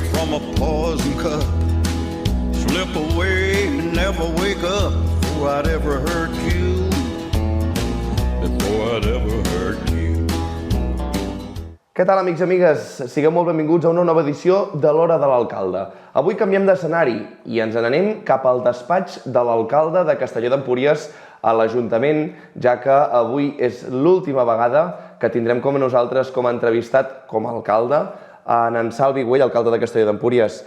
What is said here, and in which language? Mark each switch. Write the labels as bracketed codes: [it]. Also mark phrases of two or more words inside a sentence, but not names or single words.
[en] from a poison cup. Slip away and never wake up before I'd ever hurt you. Before I'd ever hurt you. [ca] Què tal, amics i amigues? Sigueu molt benvinguts a una nova edició de l'Hora de l'Alcalde. Avui canviem d'escenari i ens n'anem cap al despatx de l'alcalde de Castelló d'Empúries a l'Ajuntament, ja que avui és l'última vegada que tindrem com a nosaltres com a entrevistat com a alcalde en Salvi Güell, alcalde de Castelló d'Empúries.